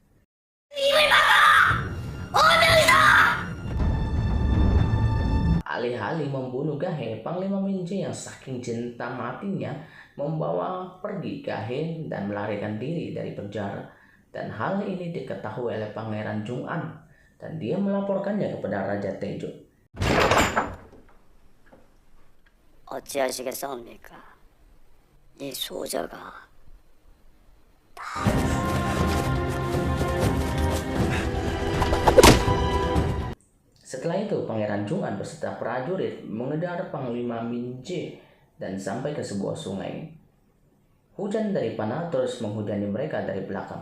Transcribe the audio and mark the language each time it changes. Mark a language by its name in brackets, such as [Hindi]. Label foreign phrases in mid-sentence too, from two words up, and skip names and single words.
[Indonesian] Alih-alih membunuh Gahe, Panglima Minje yang saking cinta matinya membawa pergi Gahe dan melarikan diri dari penjara. Dan hal ini diketahui oleh Pangeran Jung-an dan dia melaporkannya kepada Raja Tejo. [Korean] 어찌하시겠사옵니까? 이 소자가 [Indonesian] Setelah itu, Pangeran Jung-an beserta prajurit mengejar Panglima Minje dan sampai ke sebuah sungai. Hujan dari panah terus menghujani mereka dari belakang.